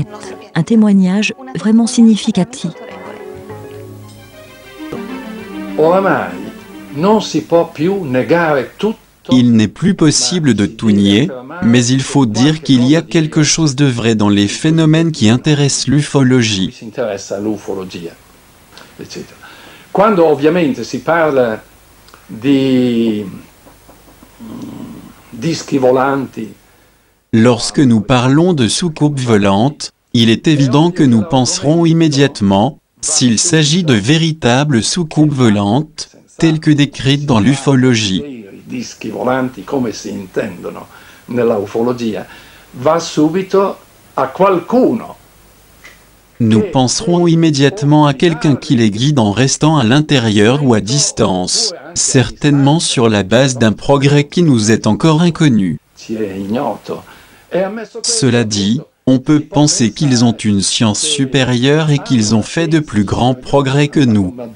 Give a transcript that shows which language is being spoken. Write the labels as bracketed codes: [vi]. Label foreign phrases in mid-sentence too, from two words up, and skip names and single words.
[fr] Un témoignage vraiment significatif. Il n'est plus possible de tout nier, mais il faut dire qu'il y a quelque chose de vrai dans les phénomènes qui intéressent l'ufologie. [it] Quando ovviamente si parla di dischi volanti. [fr] Lorsque nous parlons de soucoupes volantes, il est évident que nous penserons immédiatement, s'il s'agit de véritables soucoupes volantes, telles que décrites dans l'ufologie. [it] Dischi volanti come si intendono nella ufologia, va subito a qualcuno. [fr] Nous penserons immédiatement à quelqu'un qui les guide en restant à l'intérieur ou à distance, certainement sur la base d'un progrès qui nous est encore inconnu. Cela dit, on peut penser qu'ils ont une science supérieure et qu'ils ont fait de plus grands progrès que nous.